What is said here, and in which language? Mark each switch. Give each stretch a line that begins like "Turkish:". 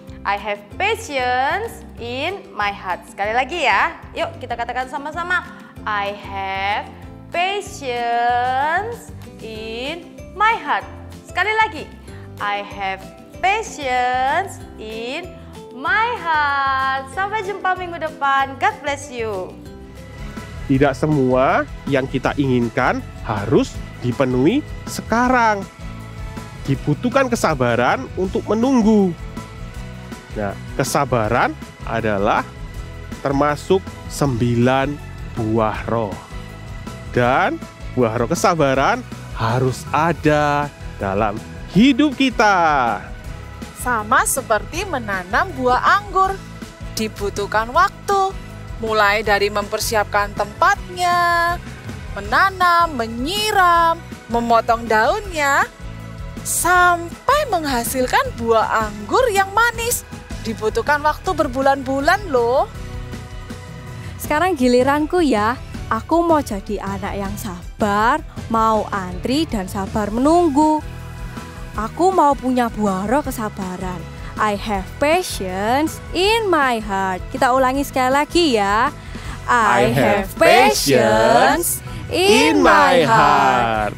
English: I have patience in my heart.
Indonesian: Sekali lagi ya. Yuk kita katakan sama-sama.
English: I have patience in my heart.
Indonesian: Sekali lagi.
English: I have patience in my heart.
Indonesian: Sampai jumpa minggu depan.
English: God bless you.
Indonesian: Tidak semua yang kita inginkan harus dipenuhi sekarang. Dibutuhkan kesabaran untuk menunggu. Nah, kesabaran adalah termasuk 9 buah roh. Dan buah roh kesabaran harus ada dalam hidup kita. Sama seperti menanam buah anggur, dibutuhkan waktu, mulai dari mempersiapkan tempatnya, menanam, menyiram, memotong daunnya, sampai menghasilkan buah anggur yang manis. Dibutuhkan waktu berbulan-bulan loh. Sekarang giliranku ya. Aku mau jadi anak yang sabar, mau antri dan sabar menunggu. Aku mau punya buah roh kesabaran.
English: I have patience in my heart.
Indonesian: Kita ulangi sekali lagi ya.
English: I have patience in my heart.